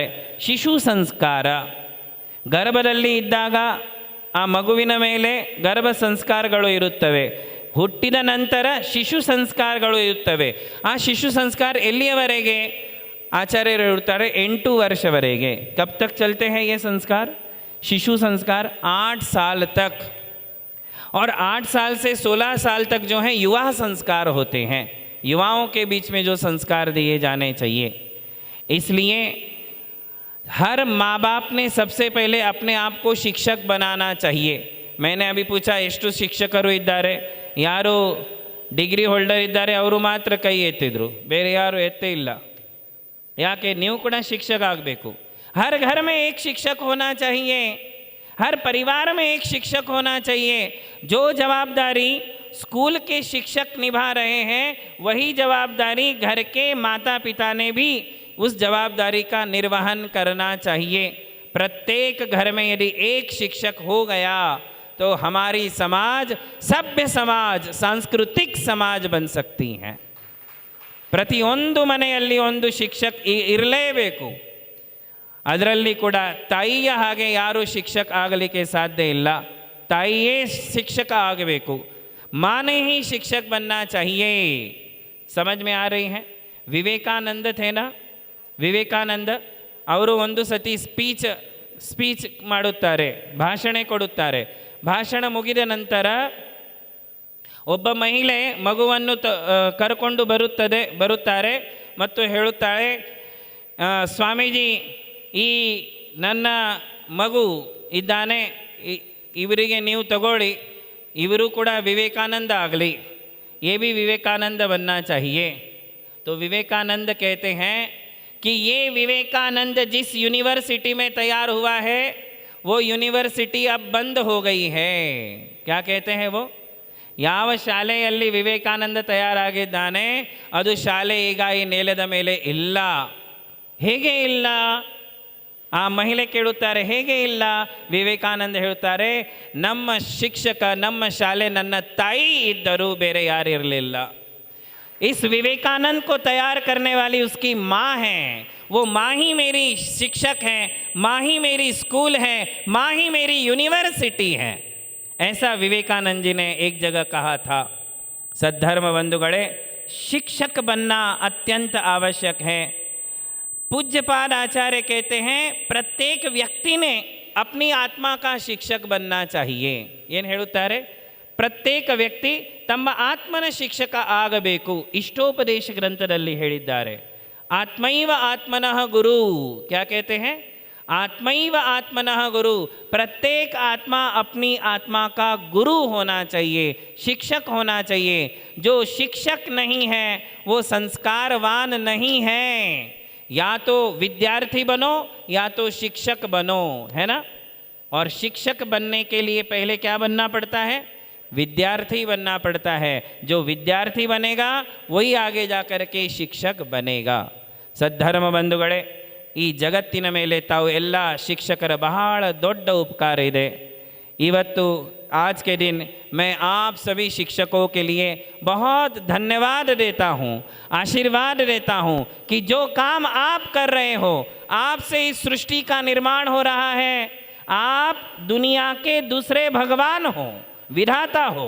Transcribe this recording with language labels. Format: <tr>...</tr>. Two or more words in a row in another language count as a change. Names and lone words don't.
<kn>ಶಿಶು ಸಂಸ್ಕಾರ, ಗರ್ಭದಲ್ಲಿ ಇದ್ದಾಗ ಆ ಮಗುವಿನ ಮೇಲೆ ಗರ್ಭ ಸಂಸ್ಕಾರಗಳು ಇರುತ್ತವೆ, ಹುಟ್ಟಿದ ನಂತರ ಶಿಶು ಸಂಸ್ಕಾರಗಳು ಇರುತ್ತವೆ। ಆ ಶಿಶು ಸಂಸ್ಕಾರ ಎಲ್ಲಿಯವರೆಗೆ? ಆಚಾರ್ಯರು ಹೇಳುತ್ತಾರೆ 8 ವರ್ಷವರೆಗೆ।</kn> <hi>कब तक चलते हैं ये संस्कार? शिशु संस्कार 8 साल तक, और 8 साल से 16 साल तक जो है युवा संस्कार होते हैं। युवाओं के बीच में जो संस्कार दिए जाने चाहिए। इसलिए हर माँ बाप ने सबसे पहले अपने आप को शिक्षक बनाना चाहिए। मैंने अभी पूछा</hi> <kn>ಎಷ್ಟು ಶಿಕ್ಷಕರು ಇದ್ದಾರೆ? ಯಾರು</kn> <en>degree holder</en> <kn>ಇದ್ದಾರೆ, ಅವರು ಮಾತ್ರ ಕೈ ಎತ್ತಿದ್ರು, ಬೇರೆ ಯಾರು ಎತ್ತೇ ಇಲ್ಲ. ಯಾಕೆ? ನೀವು ಕೂಡ ಶಿಕ್ಷಕ ಆಗಬೇಕು.</kn> <hi>हर घर में एक शिक्षक होना चाहिए, हर परिवार में एक शिक्षक होना चाहिए. जो जवाबदारी स्कूल के शिक्षक निभा रहे हैं वही जवाबदारी घर के माता पिता ने भी उस जवाबदारी का निर्वहन करना चाहिए. प्रत्येक घर में यदि एक शिक्षक हो गया तो हमारी समाज सभ्य समाज, सांस्कृतिक समाज बन सकती है.</hi> <kn>ಪ್ರತಿಯೊಂದು ಮನೆಯಲ್ಲಿ ಒಂದು ಶಿಕ್ಷಕ ಇರಲೇಬೇಕು. ಅದರಲ್ಲಿ ಕೂಡ ತಾಯಿಯ ಹಾಗೆ ಯಾರೂ ಶಿಕ್ಷಕ ಆಗಲಿಕ್ಕೆ ಸಾಧ್ಯ ಇಲ್ಲ. ತಾಯಿಯೇ ಶಿಕ್ಷಕ ಆಗಬೇಕು.</kn> <hi>माँ ने ही शिक्षक बनना चाहिए. समझ में आ रही है? ವಿವೇಕಾನಂದ थे ना,</hi> <kn>ವಿವೇಕಾನಂದ ಅವರು ಒಂದು ಸತಿ ಸ್ಪೀಚ್ ಮಾಡುತ್ತಾರೆ, ಭಾಷಣ ಕೊಡುತ್ತಾರೆ. ಭಾಷಣ ಮುಗಿದ ನಂತರ ಒಬ್ಬ ಮಹಿಳೆ ಮಗುವನ್ನು ಕರ್ಕೊಂಡು ಬರುತ್ತಾರೆ ಮತ್ತು ಹೇಳುತ್ತಾಳೆ, ಸ್ವಾಮೀಜಿ, ಈ ನನ್ನ ಮಗು ಇದ್ದಾನೆ, ಇವರಿಗೆ ನೀವು ತಗೊಳ್ಳಿ, ಇವರು ಕೂಡ ವಿವೇಕಾನಂದ ಆಗಲಿ,</kn> <hi>ये भी विवेकानंद बनना चाहिए. तो विवेकानंद कहते हैं कि ये विवेकानंद जिस यूनिवर्सिटी में तैयार हुआ है वो यूनिवर्सिटी अब बंद हो गई है. क्या कहते हैं वो?</hi> <kn>ಯಾವ ಶಾಲೆಯಲ್ಲಿ ವಿವೇಕಾನಂದ ತಯಾರಾಗಿದ್ದಾನೆ ಅದು ಶಾಲೆ ಈಗ ಈ ನೆಲದ ಮೇಲೆ ಇಲ್ಲ. ಹೇಗೆ ಇಲ್ಲ? ಆ ಮಹಿಳೆ ಕೇಳುತ್ತಾರೆ, ಹೇಗೆ ಇಲ್ಲ? ವಿವೇಕಾನಂದ ಹೇಳುತ್ತಾರೆ, ನಮ್ಮ ಶಿಕ್ಷಕ, ನಮ್ಮ ಶಾಲೆ ನನ್ನ ತಾಯಿ ಇದ್ದರು, ಬೇರೆ ಯಾರು ಇರಲಿಲ್ಲ.</kn> <hi>इस विवेकानंद को तैयार करने वाली उसकी माँ है. वो माँ ही मेरी शिक्षक है, माँ ही मेरी स्कूल है, माँ ही मेरी यूनिवर्सिटी है. ऐसा विवेकानंद जी ने एक जगह कहा था. सद्धर्म बंधुगणे, शिक्षक बनना अत्यंत आवश्यक है. पूज्यपाद आचार्य कहते हैं प्रत्येक व्यक्ति ने अपनी आत्मा का शिक्षक बनना चाहिए.</hi> <kn>ಏನು ಹೇಳುತ್ತಾರೆ? ಪ್ರತ್ಯೇಕ ವ್ಯಕ್ತಿ ತಮ್ಮ ಆತ್ಮನ ಶಿಕ್ಷಕ ಆಗಬೇಕು. ಇಷ್ಟೋಪದೇಶ ಗ್ರಂಥದಲ್ಲಿ ಹೇಳಿದ್ದಾರೆ.</kn> <sa>ಆತ್ಮೈವ ಆತ್ಮನಃ ಗುರು.</sa> <hi>क्या कहते हैं?</hi> <sa>आत्मैव आत्मनः गुरु.</sa> <hi>प्रत्येक आत्मा अपनी आत्मा का गुरु होना चाहिए, शिक्षक होना चाहिए. जो शिक्षक नहीं है वो संस्कारवान नहीं है. या तो विद्यार्थी बनो या तो शिक्षक बनो, है ना. और शिक्षक बनने के लिए पहले क्या बनना पड़ता है? विद्यार्थी बनना पड़ता है. जो विद्यार्थी बनेगा वही आगे जा कर के शिक्षक बनेगा. सद्धर्म बंधुगणे,</hi> <kn>ಈ ಜಗತ್ತಿನ ಮೇಲೆ ತಾವು ಎಲ್ಲ ಶಿಕ್ಷಕರ ಬಹಳ ದೊಡ್ಡ ಉಪಕಾರ ಇದೆ.</kn> <hi>ಇವತ್ತು आज के दिन मैं आप सभी शिक्षकों के लिए बहुत धन्यवाद देता हूँ, आशीर्वाद देता हूँ कि जो काम आप कर रहे हो, आपसे इस सृष्टि का निर्माण हो रहा है. आप दुनिया के दूसरे भगवान हो, विधाता हो.</hi>